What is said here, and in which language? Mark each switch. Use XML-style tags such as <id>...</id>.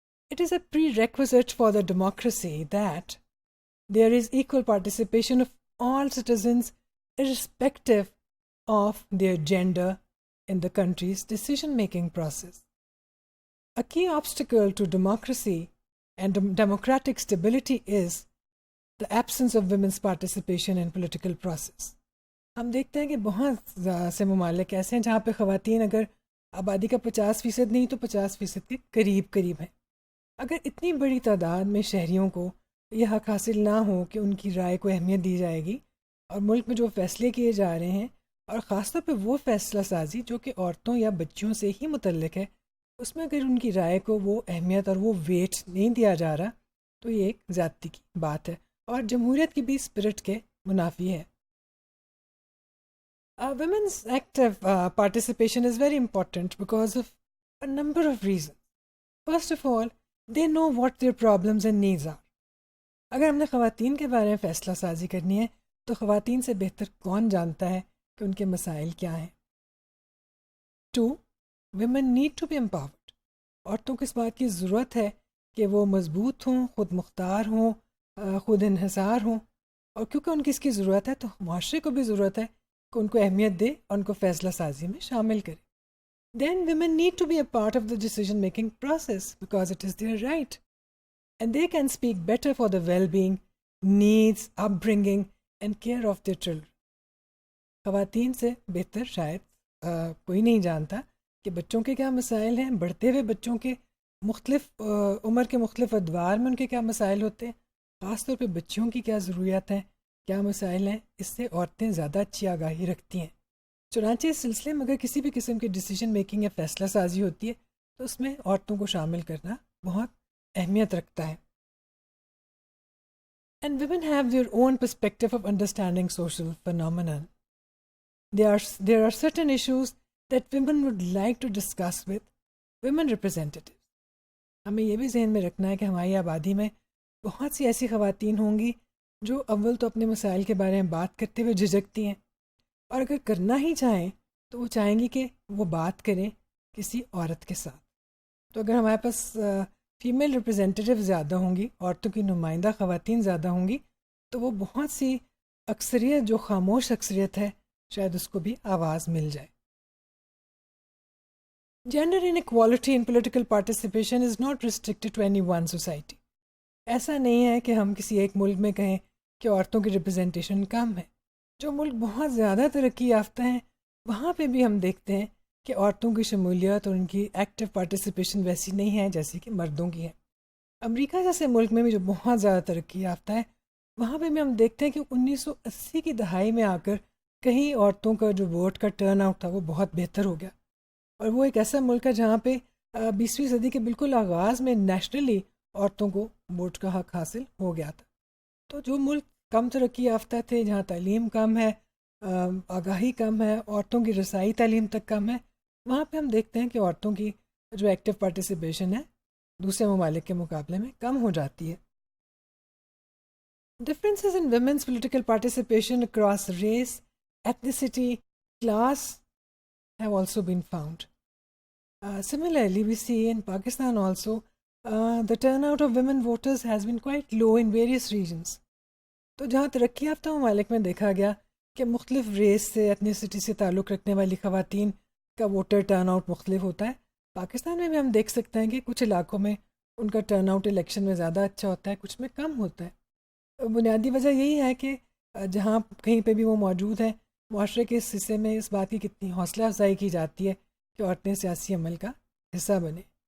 <en>It is a prerequisite for the democracy that there is equal participation of all citizens irrespective of their gender in the country's decision-making process. A key obstacle to democracy and democratic stability is the absence of women's participation in political process.</en> <ur>ہم دیکھتے ہیں کہ بہت سے ممالک ایسے ہیں جہاں پہ خواتین اگر آبادی کا 50% نہیں تو 50% کے قریب قریب ہیں. اگر اتنی بڑی تعداد میں شہریوں کو یہ حق حاصل نہ ہو کہ ان کی رائے کو اہمیت دی جائے گی اور ملک میں جو فیصلے کیے جا رہے ہیں اور خاص طور پہ وہ فیصلہ سازی جو کہ عورتوں یا بچیوں سے ہی متعلق ہے اس میں اگر ان کی رائے کو وہ اہمیت اور وہ ویٹ نہیں دیا جا رہا تو یہ ایک زیادتی کی بات ہے اور جمہوریت کی بھی اسپرٹ کے منافی ہے.</ur> <en>Women's active participation is very important because of a number of reasons. First of all, they know what their problems and needs are.</en> <ur>اگر ہم نے خواتین کے بارے میں فیصلہ سازی کرنی ہے تو خواتین سے بہتر کون جانتا ہے کہ ان کے مسائل کیا ہیں.</ur> <en>2. Women need to be empowered.</en> <ur>عورتوں کو اس بات کی ضرورت ہے کہ وہ مضبوط ہوں، خود مختار ہوں، خود انحصار ہوں، اور کیونکہ ان کی اس کی ضرورت ہے تو معاشرے کو بھی ضرورت ہے کہ ان کو اہمیت دے اور ان کو فیصلہ سازی میں شامل کرے.</ur> <en>Then women need to be a part of the decision making process because it is their right and they can speak better for the well-being, needs, upbringing and care of their children.</en> <ur>خواتین سے بہتر شاید کوئی نہیں جانتا کہ بچوں کے کیا مسائل ہیں، بڑھتے ہوئے بچوں کے مختلف عمر کے مختلف ادوار میں ان کے کیا مسائل ہوتے ہیں، خاص طور پہ بچیوں کی کیا ضروریات ہیں، کیا مسائل ہیں. اس سے عورتیں زیادہ اچھی آگاہی رکھتی ہیں. چنانچہ اس سلسلے میں اگر کسی بھی قسم کی ڈیسیجن میکنگ یا فیصلہ سازی ہوتی ہے تو اس میں عورتوں کو شامل کرنا بہت اہمیت رکھتا ہے.</ur> <en>And women have their own perspective of understanding social phenomenon. There are certain issues that women would like to discuss with women representatives.</en> <ur>ہمیں یہ بھی ذہن میں رکھنا ہے کہ ہماری آبادی میں بہت سی ایسی خواتین ہوں گی جو اول تو اپنے مسائل کے بارے میں بات کرتے ہوئے جھجکتی ہیں اور اگر کرنا ہی چاہیں تو وہ چاہیں گی کہ وہ بات کریں کسی عورت کے ساتھ. تو اگر ہمارے پاس فیمیل ریپرزینٹیو زیادہ ہوں گی، عورتوں کی نمائندہ خواتین زیادہ ہوں گی تو وہ بہت سی اکثریت جو خاموش اکثریت ہے شاید اس کو بھی آواز مل جائے.</ur> <en>Gender inequality in political participation is not restricted to any one society.</en> <ur>ایسا نہیں ہے کہ ہم کسی ایک ملک میں کہیں کہ عورتوں کی ریپرزنٹیشن کم ہے. جو ملک بہت زیادہ ترقی یافتہ ہیں وہاں پہ بھی ہم دیکھتے ہیں کہ عورتوں کی شمولیت اور ان کی ایکٹیو پارٹیسپیشن ویسی نہیں ہے جیسی کہ مردوں کی ہے. امریکہ جیسے ملک میں بھی جو بہت زیادہ ترقی یافتہ ہے وہاں پہ بھی ہم دیکھتے ہیں کہ 1980 کی دہائی میں آ کر کہیں عورتوں کا جو ووٹ کا ٹرن آؤٹ تھا وہ بہت بہتر ہو گیا اور وہ ایک ایسا ملک ہے جہاں پہ 20ویں صدی کے بالکل آغاز میں نیشنلی عورتوں کو ووٹ کا حق حاصل ہو گیا تھا. تو جو ملک کم ترقی یافتہ تھے، جہاں تعلیم کم ہے، آگاہی کم ہے، عورتوں کی رسائی تعلیم تک کم ہے، وہاں پہ ہم دیکھتے ہیں کہ عورتوں کی جو ایکٹیو پارٹیسپیشن ہے دوسرے ممالک کے مقابلے میں کم ہو جاتی ہے.</ur> <en>Differences in women's political participation across race, ethnicity, class have also been found. Similarly, we see in Pakistan also the turnout of women voters has been quite low in various regions.</en> <ur>تو جہاں ترقی یافتہ ممالک میں دیکھا گیا کہ مختلف ریس سے، ایتھنیسٹی سے تعلق رکھنے والی خواتین کا ووٹر ٹرن آؤٹ مختلف ہوتا ہے. پاکستان میں بھی ہم دیکھ سکتے ہیں کہ کچھ علاقوں میں ان کا ٹرن آؤٹ الیکشن میں زیادہ اچھا ہوتا ہے، کچھ میں کم ہوتا ہے. بنیادی وجہ یہی ہے کہ جہاں کہیں پہ بھی وہ موجود ہے معاشرے کے اس حصے میں اس بات کی کتنی حوصلہ افزائی کی جاتی ہے کہ عورتیں سیاسی عمل کا حصہ بنیں.</ur>